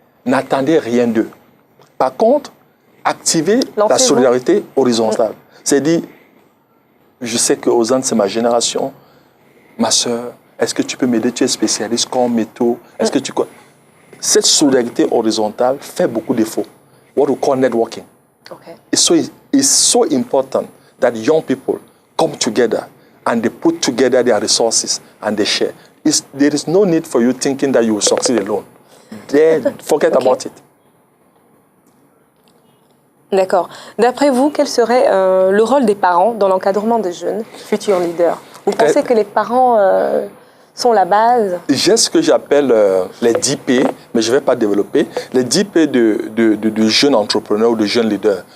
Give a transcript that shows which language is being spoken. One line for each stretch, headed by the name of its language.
French: N'attendez rien d'eux. Par contre, activer la solidarité horizontale. C'est-à-dire, je sais que Ozan, c'est ma génération. Ma soeur, est-ce que tu peux m'aider? Tu es spécialiste comme métaux. Est-ce que tu... Cette solidarité horizontale fait beaucoup d'efforts.
English: What we call networking. Okay. It's so important that young people come together and they put together their resources and they share. There is no need for you thinking that you will succeed alone. Forget about it.
French: D'accord. D'après vous, quel serait le rôle des parents dans l'encadrement des jeunes futurs leaders? Vous pensez que les parents sont la base? J'ai ce que j'appelle les 10 P, mais je ne vais pas développer. Les 10 P de jeunes entrepreneurs ou de jeunes leaders.